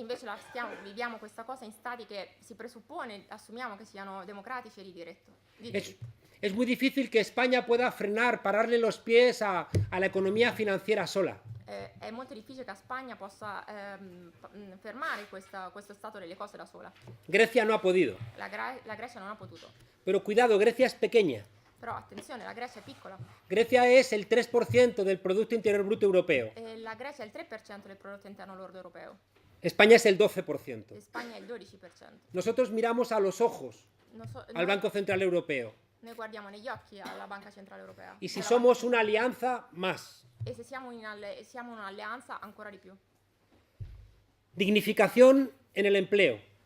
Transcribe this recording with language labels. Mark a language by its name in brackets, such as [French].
[Italian] E invece viviamo questa cosa in stati che si presuppone, assumiamo che siano democratici e di diritto. [Spanish] Es muy difícil que España pueda frenar, pararle los pies a la economía financiera sola. [Italian] È molto difficile che la Spagna possa fermare questo stato delle cose da sola. [Spanish] Grecia no ha podido. [Italian] La Grecia non ha potuto. [Spanish] Pero cuidado, Grecia es pequeña. [Italian] Però attenzione, la Grecia è piccola. [Spanish] Grecia es el 3% del Producto Interior Bruto Europeo. [Italian] La Grecia è il 3% del prodotto interno lordo europeo. [Spanish] España es el 12%. [Italian] Spagna è il 12%. [Spanish] Nosotros miramos a los ojos al Banco Central Europeo. [Italian] Noi guardiamo negli occhi alla Banca Centrale Europea. [Spanish] Y si somos una alianza, más. [Italian] E se siamo un'alleanza, ancora di più. [Spanish] Dignificación en el empleo.